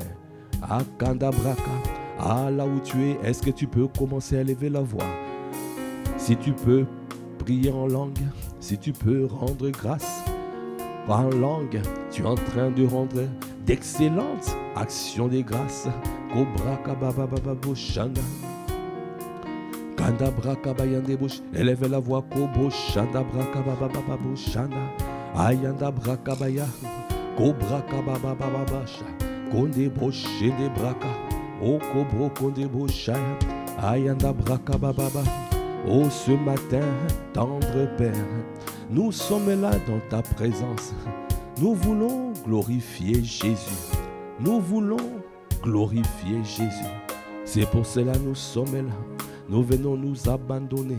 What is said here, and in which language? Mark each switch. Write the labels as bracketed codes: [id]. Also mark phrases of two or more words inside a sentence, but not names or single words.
[fr] À Kandabraka, là où tu es, est-ce que tu peux commencer à lever la voix? Si tu peux prier en langue, si tu peux rendre grâce en langue, tu es en train de rendre d'excellentes actions de grâce. Kobraka bababa boshanda. Kandabraka bayande bosh. Élève la voix kobo shanda braka bababa boshanda. Ayanda braka baya. Kobraka bababa basha. Konde boshende braka. O kobro konde boshaya. Ayanda braka bababa. Oh, ce matin, tendre Père, nous sommes là dans ta présence. Nous voulons glorifier Jésus. Nous voulons glorifier Jésus. C'est pour cela que nous sommes là. Nous venons nous abandonner.